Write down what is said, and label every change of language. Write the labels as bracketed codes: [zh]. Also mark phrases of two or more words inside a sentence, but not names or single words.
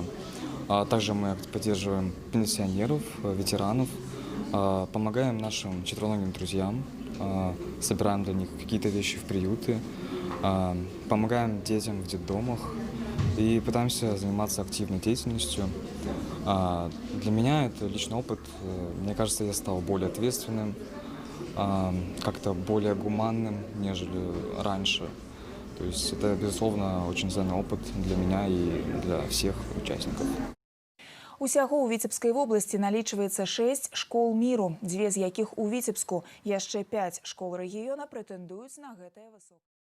[ru] Также мы поддерживаем пенсионеров, ветеранов, помогаем нашим четвероногим друзьям, собираем для них какие-то вещи в приюты, помогаем детям в детдомах и пытаемся заниматься активной деятельностью. Для меня это личный опыт. Мне кажется, я стал более ответственным, как-то более гуманным, нежели раньше. То есть это, безусловно, очень ценный опыт для меня и для всех участников. [be] Усяго ў Віцебскай вобласці налічваецца 6 школ міру, 2 з якіх у Віцебску. Яшчэ 5 школ рэгіёна прэтэндуюць на гэтае высокае.